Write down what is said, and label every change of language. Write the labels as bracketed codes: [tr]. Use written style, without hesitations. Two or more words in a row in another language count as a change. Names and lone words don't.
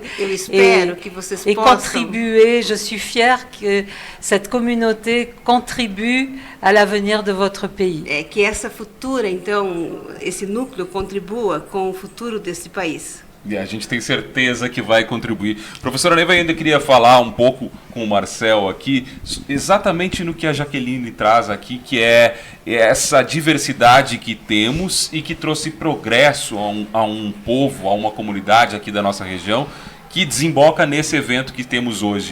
[pt] Eu espero que vocês [fr] et [pt] possam [fr] contribuer. Je suis fière que cette communauté contribue à l'avenir de votre pays. [pt] que essa futura, então, esse núcleo contribua com o futuro desse país. E a gente tem certeza que vai contribuir. Professora Neiva, ainda queria falar um pouco com o Marcel aqui, exatamente no que a Jaqueline traz aqui, que é essa diversidade que temos e que trouxe progresso a um povo, a uma comunidade aqui da nossa região, que desemboca nesse evento que temos hoje.